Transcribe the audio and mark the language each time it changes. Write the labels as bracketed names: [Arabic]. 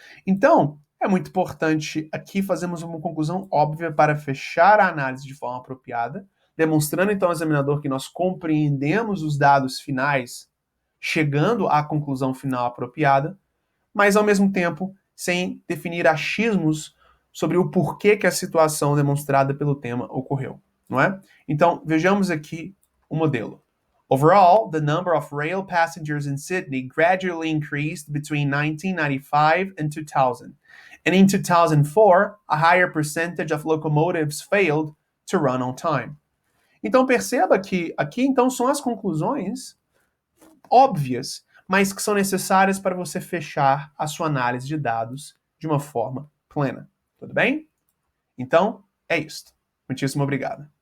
[Portuguese] Então, é muito importante aqui fazermos uma conclusão óbvia para fechar a análise de forma apropriada, demonstrando então ao examinador que nós compreendemos os dados finais, chegando à conclusão final apropriada, mas ao mesmo tempo sem definir achismos sobre o porquê que a situação demonstrada pelo tema ocorreu, não é? Então, vejamos aqui o modelo. [English] Overall, the number of rail passengers in Sydney gradually increased between 1995 and 2000. And in 2004, a higher percentage of locomotives failed to run on time. [Portuguese] Então perceba que aqui então são as conclusões óbvias, mas que são necessárias para você fechar a sua análise de dados de uma forma plena. Tudo bem? Então, é isso. Muitíssimo obrigado.